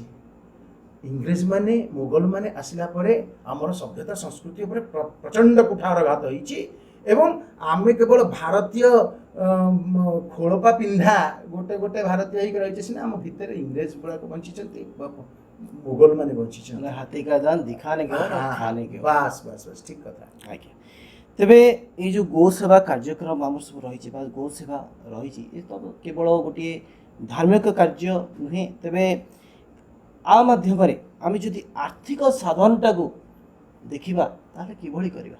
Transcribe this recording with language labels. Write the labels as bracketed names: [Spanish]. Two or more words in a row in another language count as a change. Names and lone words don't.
[Odia] ଇଂରେଜମାନେ ମୋଗଲମାନେ ଆସିଲା ପରେ ଆମର ସଭ୍ୟତା ସଂସ୍କୃତି ଉପରେ ପ୍ରଚଣ୍ଡ କୁଠାରଘାତ ହେଇଛି ଏବଂ ଆମେ କେବଳ ଭାରତୀୟ ଖୋଳପା ପିନ୍ଧା ଗୋଟେ ଗୋଟେ ଭାରତୀୟ ହେଇକି ରହିଛେ ସିନା, ଆମ ଭିତରେ ଇଂରେଜ ଗୁଡ଼ାକ ବଞ୍ଚିଛନ୍ତି ବା ମୋଗଲମାନେ ବଞ୍ଚିଛନ୍ତି। [Hindi] हाथी का दांत दिखाने के और खाने के। [Odia] ବାସ୍ ବାସ୍ ବାସ୍ ଠିକ୍ କଥା। ଆଜ୍ଞା। ତେବେ ଏଇ ଯେଉଁ ଗୋ ସେବା କାର୍ଯ୍ୟକ୍ରମ ଆମର ସବୁ ରହିଛି ବା ଗୋ ସେବା ରହିଛି, ଏ ତ କେବଳ ଗୋଟିଏ ଧାର୍ମିକ କାର୍ଯ୍ୟ ନୁହେଁ। ତେବେ ଆ ମାଧ୍ୟମରେ ଆମେ ଯଦି ଆର୍ଥିକ ସାଧନଟାକୁ ଦେଖିବା ତାହେଲେ କିଭଳି କରିବା?